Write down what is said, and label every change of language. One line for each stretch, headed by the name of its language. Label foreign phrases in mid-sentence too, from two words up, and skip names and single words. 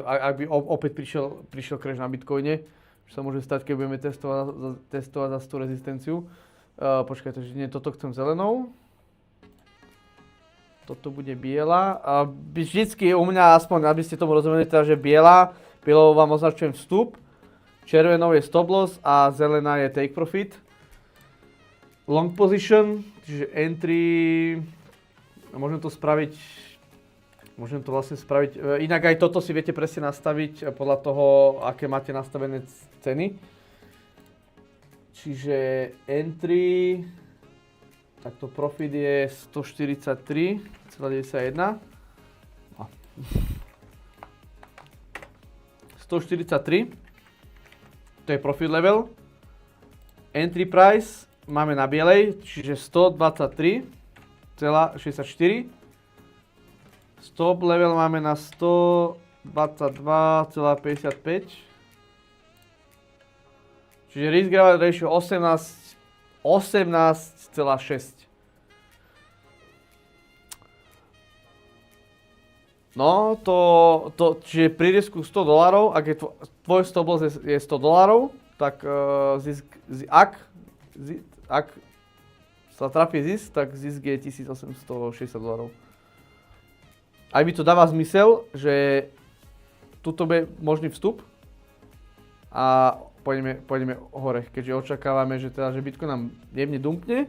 Slovak: Ak by opäť prišiel crash na Bitcoine, čo sa môže stať, keď budeme testovať za tú rezistenciu. Počkajte, že nie, toto chcem zelenou. Toto bude biela. Vždycky u mňa, aspoň aby ste tomu rozumeli, teda, že bielou vám označujem vstup, červenou je
English: stop loss
Slovak: a zelená je
English: take profit. Long position,
Slovak: čiže entry, môžem to vlastne spraviť, inak aj toto si viete presne nastaviť podľa toho, aké máte nastavené ceny. Čiže entry, takto profit je 143,91. 143, to je
English: profit level. Entry price
Slovak: máme na bielej, čiže 123,64.
English: Stop level
Slovak: máme na 122,55. Čiže
English: risk reward ratio
Slovak: 18,6. No, čiže pri risku $100, ak je tvoj
English: stop loss
Slovak: je $100, tak ak sa trafí zisk, tak zisk je $1860. Aj mi to dáva zmysel, že tuto bude možný vstup a pôjdeme hore, keďže očakávame, že Bitcoin nám jemne dumpne.